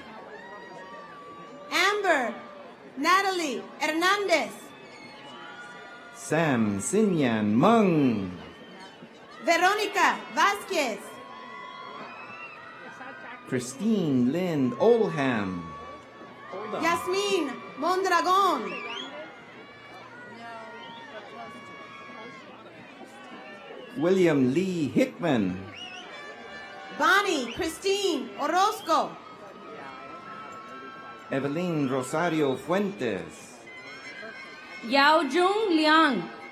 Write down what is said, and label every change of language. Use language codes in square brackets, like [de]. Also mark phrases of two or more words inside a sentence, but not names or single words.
[en] Amber Natalie Hernandez. Sam Sinyan Mung. Veronica Vasquez. Christine Lind Olham. Yasmin Mondragon. William Lee Hickman. Bonnie Christine Orozco. Evelyn Rosario Fuentes. Yao Jung Liang.